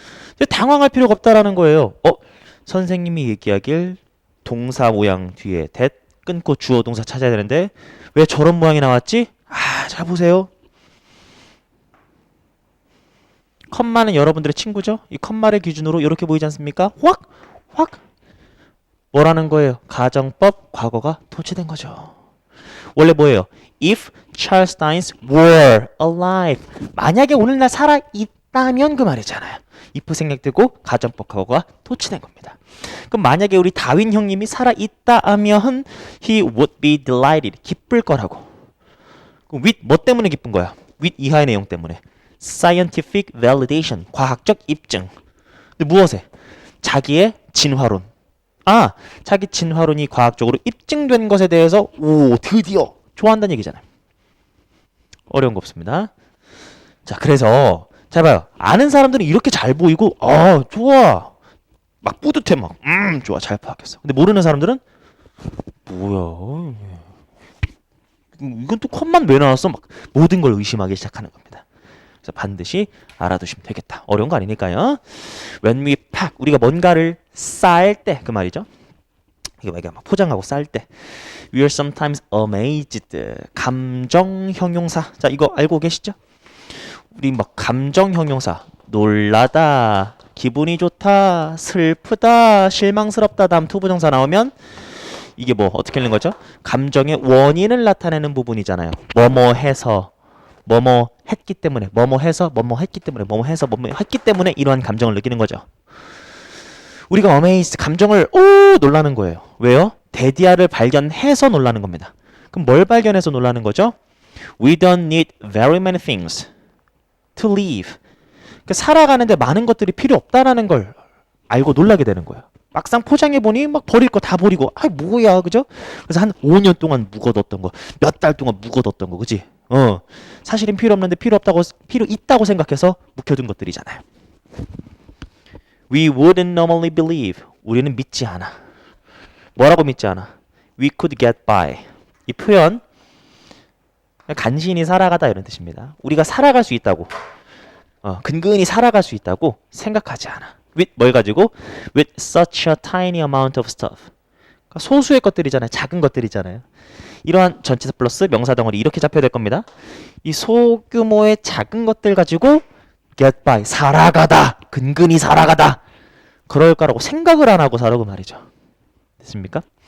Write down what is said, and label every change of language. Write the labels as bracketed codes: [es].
[ko] 근데 당황할 필요가 없다라는 거예요. 선생님이 얘기하길 동사 모양 뒤에 that 끊고 주어 동사 찾아야 되는데 왜 저런 모양이 나왔지? 잘 보세요. 컴마는 여러분들의 친구죠? 이 컴마를 기준으로 이렇게 보이지 않습니까? 확! 확! 뭐라는 거예요? 가정법 과거가 도치된 거죠. 원래 뭐예요? [en] If Charles Dickens were alive. [ko] 만약에 오늘날 살아있다면 그 말이잖아요. if 생략되고 가정법 과거가 도치된 겁니다. 그럼 만약에 우리 다윈 형님이 살아있다 하면 [en] he would be delighted. [ko] 기쁠 거라고. with 뭐 때문에 기쁜 거야? with 이하의 내용 때문에. [en] scientific validation. [ko] 과학적 입증. 근데 무엇에? 자기의 진화론. 자기 진화론이 과학적으로 입증된 것에 대해서 드디어 좋아한다는 얘기잖아요. 어려운 거 없습니다. 자, 그래서 잘 봐요. 아는 사람들은 이렇게 잘 보이고 좋아. 막 뿌듯해 막. 좋아. 잘 파악했어. 근데 모르는 사람들은 뭐야? 이건 또 컷만 왜 나왔어? 막 모든 걸 의심하기 시작하는 겁니다. 그래서 반드시 알아두시면 되겠다. 어려운 거 아니니까요. [en] When we pack, [ko] 우리가 뭔가를 쌀 때 그 말이죠. 이거 막 포장하고 쌀 때. [en] We are sometimes amazed. [ko] 감정 형용사. 자, 이거 알고 계시죠? 우리 막 감정 형용사. 놀라다, 기분이 좋다, 슬프다, 실망스럽다 다음 투부정사 나오면 이게 뭐 어떻게 읽는 거죠? 감정의 원인을 나타내는 부분이잖아요. 뭐뭐 해서, 뭐뭐 했기 때문에, 뭐뭐 해서, 뭐뭐 했기 때문에, 뭐뭐 해서, 뭐뭐 했기 때문에 이러한 감정을 느끼는 거죠. 우리가 amazed, 감정을 놀라는 거예요. 왜요? 데디아를 발견해서 놀라는 겁니다. 그럼 뭘 발견해서 놀라는 거죠? [en] We don't need very many things to live. [ko] 그러니까 살아가는데 많은 것들이 필요 없다라는 걸 알고 놀라게 되는 거예요. 막상 포장해보니 막 버릴 거 다 버리고 뭐야, 그죠? 그래서 한 5년 동안 묵어뒀던 거, 몇 달 동안 묵어뒀던 거, 그지? 사실은 필요 없는데 필요 있다고 생각해서 묵혀둔 것들이잖아요. [en] We wouldn't normally believe. [ko] 우리는 믿지 않아. 뭐라고 믿지 않아? [en] We could get by. [ko] 이 표현 간신히 살아가다 이런 뜻입니다. 우리가 살아갈 수 있다고, 근근히 살아갈 수 있다고 생각하지 않아. With 뭘 가지고? [en] With such a tiny amount of stuff. [ko] 그러니까 소수의 것들이잖아요. 작은 것들이잖아요. 이러한 전치사 플러스 명사 덩어리 이렇게 잡혀야 될 겁니다. 이 소규모의 작은 것들 가지고 [en] get by, [ko] 살아가다, 근근히 살아가다. 그럴 거라고 생각을 안 하고 살아고 말이죠. 됐습니까?